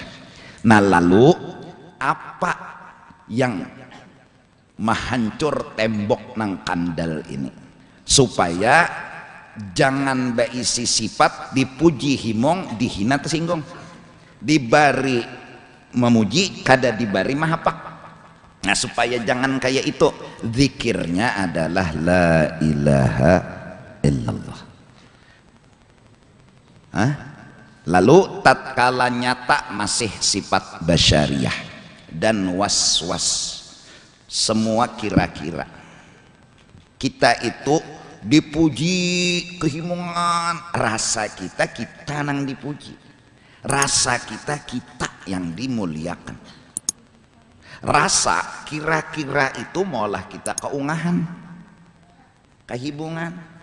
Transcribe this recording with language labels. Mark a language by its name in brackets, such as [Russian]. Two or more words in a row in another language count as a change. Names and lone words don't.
[Banjar] Nah, lalu apa yang menghancur tembok nang kandal ini supaya jangan berisi sifat dipuji himong, dihina tersinggung, dibari memuji kada dibari mahapak. Nah, supaya jangan kayak itu, zikirnya adalah [Arabic] لا إله إلا الله. [Banjar] Lalu tatkala nyata masih sifat basyariyah dan was-was, semua kira-kira kita itu dipuji kehimungan, rasa kita nang dipuji, rasa kita yang dimuliakan. Rasa kira-kira itu maulah kita keungahan, kehibungan.